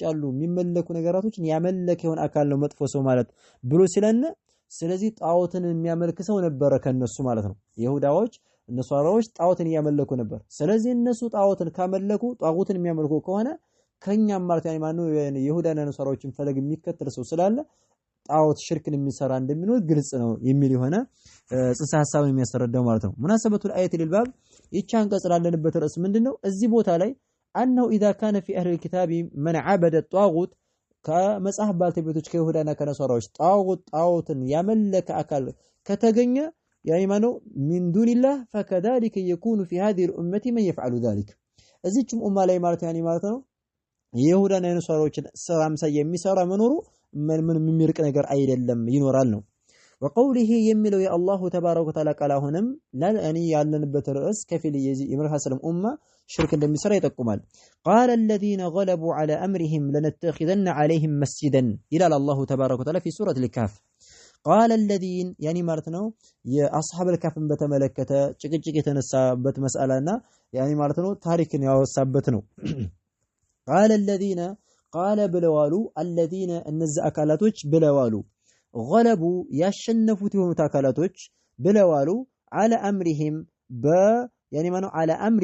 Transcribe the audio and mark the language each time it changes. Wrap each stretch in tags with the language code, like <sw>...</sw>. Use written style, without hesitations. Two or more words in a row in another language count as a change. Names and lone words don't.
<am>ያሉ የሚመለኩ ነገራቶችን ያመለከ የሆነ አካል ነው መጥፎ ሰው ማለት ብሎ ሲለን፣ ስለዚህ ጣዖትን የሚያመልክ ሰው ነበረ ከነሱ ማለት ነው። ይሁዳዎች ነሷራዎች ጣዖትን እያመለኩ ነበር። ስለዚህ እነሱ ጣዖትን ካመለኩ ጣዖትን የሚያመልኩ ከሆነ ከኛም ማለት ያኔ ማነው ይሁዳና ነሷራዎችን ፈለግ የሚከተል ሰው ስላለ ጣዖት ሽርክን የሚሰራ እንደሚኖር ግልጽ ነው የሚል የሆነ ጽንሰ ሐሳብን የሚያስረዳው ማለት ነው።</am> <ar>مناسبة الآية للباب</ar> <am>ይቻ አንቀጽ ላለንበት ርዕስ ምንድነው? እዚህ ቦታ ላይ</am> <ar>أنه إذا كان في أهل الكتاب من عبد الطاغوت</ar> <am>ከመጽሐፍ ባልተቤቶች ከይሁዳና ከነሷራዎች ጣዖትን ያመለከ አካል ከተገኘ ያኔ ማነው</am> <ar>من دون الله فكذلك يكون في هذه الامه من يفعل ذلك</ar> <am>እዚህም ኡማ ላይ ማለት ያኔ ማለት ነው የይሁዳና የነሷራዎችን ስራ ምሳሌ የሚሰራ መኖሩ ምን የሚርቅ ነገር አይደለም ይኖራል ነው። ወቀውሊሂ የሚለው የአላሁ ተባረከ ወተዓላ ቃል አሁንም ለአኒ ያለንበት ርዕስ ከፊል የመርሐሰለም ኡማ ሽርክ እንደሚሰራ ይጠቁማል።</am> <ar>قال الذين غلبوا على امرهم لنتخذن عليهم مسجدا</ar> <am>ይላል</am> <ar>الله تبارك وتعالى في سوره الكهف። قال الذين</ar> <am>ያኒ ማለት ነው የአስሐብ الكهፍን በተመለከተ ጭቅጭቅ የተነሳበት መስአላና ያኒ ማለት ነው ታሪክን ያወሳበት ነው።</am> <ar>قال الذين</ar> <am>ቃለ ብለዋሉ الذين እነዚህ አካላቶች ብለዋሉ ገለቡ ያሸነፉት የሆኑት አካላቶች ብለዋሉ</am> <ar>على أمرهم</ar> <am>ያኔ ማነው</am> <ar>على أمر</ar>